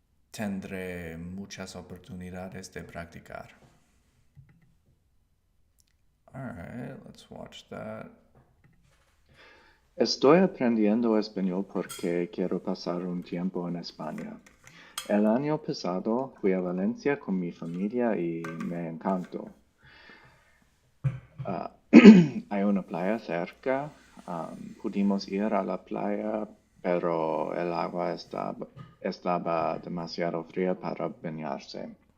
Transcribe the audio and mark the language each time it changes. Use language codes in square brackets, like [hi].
[es] Tendré muchas oportunidades de practicar. [en] Alright, let's watch that. [es] Estoy aprendiendo español porque quiero pasar un tiempo en España. El año pasado fui a Valencia con mi familia y me encantó. Hay una playa cerca, pudimos ir a la playa, pero el agua estaba demasiado fría para bañarse.